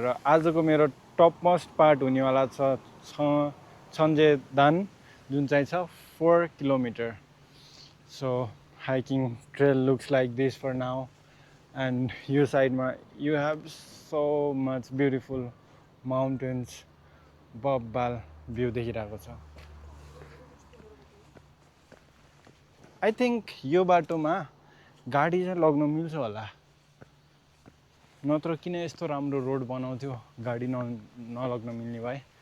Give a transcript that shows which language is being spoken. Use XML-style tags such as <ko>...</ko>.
<ne>र आजको मेरो टप मोस्ट पार्ट हुनेवाला छ छन्जेदान, जुन चाहिँ छ 4 kilometre.</ne> <en>So hiking trail looks like this for now.</en> <ne>And यो साइडमा</ne> <en>you have so much beautiful mountains,</en> <ne>बब्बाल view देखिरहेको छ। आई थिङ्क यो बाटोमा गाडी चाहिँ लग्न मिल्छ होला, नत्र किन यस्तो राम्रो रोड बनाउँथ्यो गाडी नलग्न मिल्ने भए।</ne>